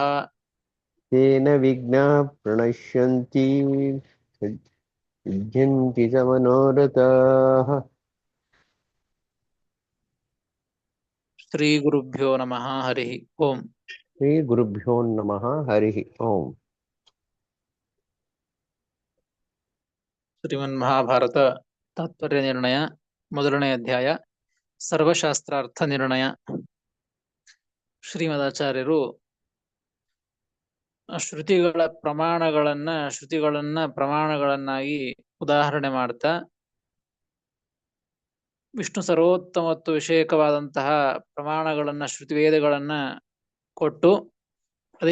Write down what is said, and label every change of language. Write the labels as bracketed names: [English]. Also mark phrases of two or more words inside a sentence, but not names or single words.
[Sanskrit] तेन विघ्नाः प्रणश्यन्ति सिद्ध्यन्ति च मनोरथाः। श्रीगुरुभ्यो नमः हरिः ओम्। श्रीगुरुभ्यो नमः हरिः ओम्। [Kannada] ಶ್ರೀಮನ್ಮಹಾಭಾರತ ತಾತ್ಪರ್ಯ ನಿರ್ಣಯ ಮೊದಲನೇ ಅಧ್ಯಾಯ ಸರ್ವಶಾಸ್ತ್ರಾರ್ಥ ನಿರ್ಣಯ. ಶ್ರೀಮದಾಚಾರ್ಯರು ಶ್ರುತಿಗಳನ್ನ ಪ್ರಮಾಣಗಳನ್ನಾಗಿ ಉದಾಹರಣೆ ಮಾಡ್ತಾ ವಿಷ್ಣು ಸರ್ವೋತ್ತಮತ್ವ ವಿಷಯಕವಾದಂತಹ ಪ್ರಮಾಣಗಳನ್ನ ಶ್ರುತಿವೇದಗಳನ್ನ ಕೊಟ್ಟು ಅದೇ